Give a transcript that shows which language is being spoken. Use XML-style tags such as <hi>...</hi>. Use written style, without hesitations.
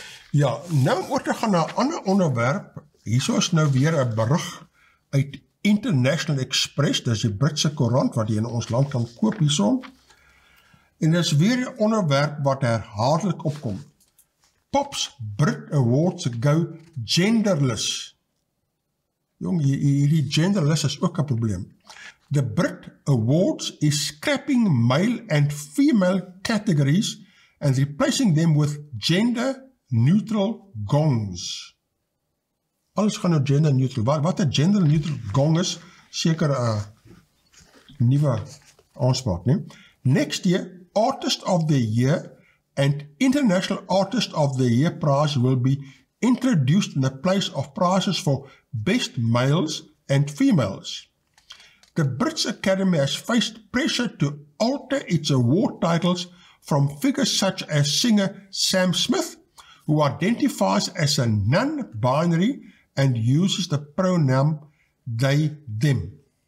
<af>Ja, nou oor te gaan na 'n ander onderwerp. Hierso is nou weer 'n berig uit International Express, dis die Britse koerant wat jy in ons land kan koop hierson. En dis weer 'n onderwerp wat herhaaldelik opkom.</af> <en>Pops Brit Awards go genderless.</en> <af>Jong, hierdie genderless is ook 'n probleem.</af> <en>The Brit Awards is scrapping male and female categories and replacing them with gender-neutral gongs.</en> <af>Alles gaan nou gender-neutral. Wat 'n gender-neutral gong is, seker 'n nuwe aanspraak, nee?</af> <en>Next year, Artist of the Year and International Artist of the Year prize will be introduced in the place of prizes for best males and females. The British Academy has faced pressure to alter its award titles from figures such as singer Sam Smith, who identifies as a non-binary and uses the pronoun they, them.</en>